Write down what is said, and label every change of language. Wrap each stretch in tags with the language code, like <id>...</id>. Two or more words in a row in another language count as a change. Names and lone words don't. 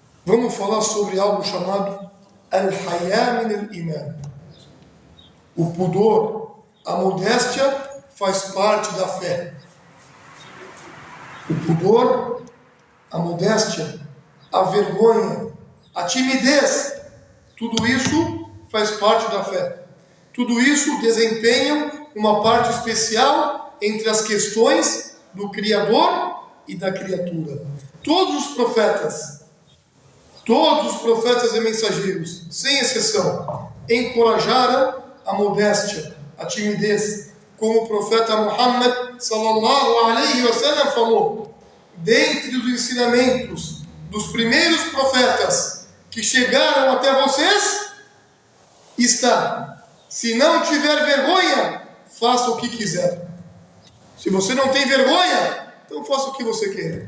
<pt>Vamos falar sobre algo chamado</pt> <ar>الحياء من الإيمان.</ar> <pt>O pudor, a modéstia faz parte da fé. O pudor, a modéstia, a vergonha, a timidez, tudo isso faz parte da fé. Tudo isso desempenha uma parte especial entre as questões do Criador e da criatura. Todos os profetas e mensageiros, sem exceção, encorajaram a modéstia, a timidez, como o profeta Muhammad</pt> <ar>صلى الله عليه وسلم</ar> <pt>falou. Dentre os ensinamentos dos primeiros profetas que chegaram até vocês está: se não tiver vergonha, faça o que quiser. Se você não tem vergonha, então faça o que você quer.</pt>